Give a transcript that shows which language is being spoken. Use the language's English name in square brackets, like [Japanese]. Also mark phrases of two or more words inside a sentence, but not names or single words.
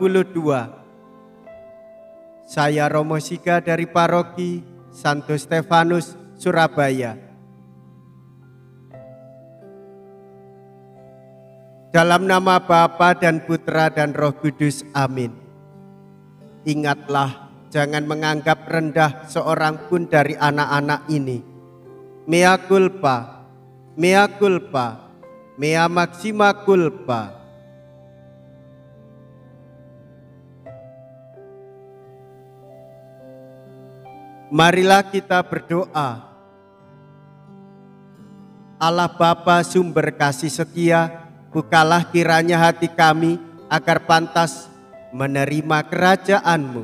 [Indonesian] Saya Romo Siga dari Paroki Santo Stefanus, Surabaya. Dalam nama Bapa dan Putra dan Roh Kudus, amin. Ingatlah, jangan menganggap rendah seorang pun dari anak-anak ini. [Latin] Mea culpa, mea culpa, mea maxima culpa. [Indonesian] Marilah kita berdoa. Allah Bapa sumber kasih setia, bukalah kiranya hati kami agar pantas menerima kerajaan-Mu.